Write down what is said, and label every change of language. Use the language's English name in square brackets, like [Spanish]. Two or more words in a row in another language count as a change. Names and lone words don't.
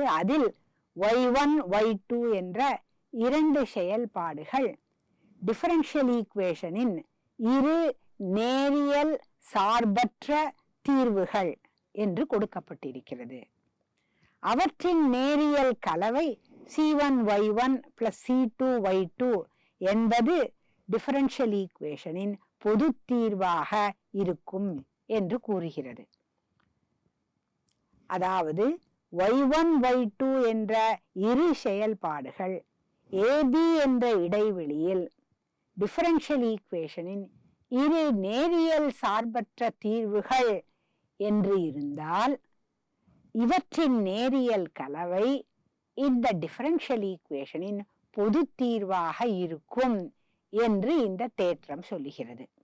[Tamil] அதில் y1 y2 என்ற இரண்டு செயல்பாடுகள் [English] differential equation [Tamil] இரு நேரியல் சார்பற்ற தீர்வுகள் என்று கொடுக்கப்பட்டிருக்கிறது. அவற்றின் நேரியல் கலவை [English] c1y1 plus c2y2 [Tamil] என்பது [English] differential equation [Tamil] பொது தீர்வாக இருக்கும் என்று கூறுகிறது. அதாவது y1 y2 என்ற இரு செயல்பாடுகள் AB என்ற இடைவெளியில் [English] differential equation [Tamil] இரு நேரியல் சார்பற்ற தீர்வுகள் என்று இருந்தால் இவற்றின் நேரியல் கலவை இந்த [English] differential equation [Tamil] பொது தீர்வாக இருக்கும் என்று இந்த தேற்றம் சொல்லுகிறது.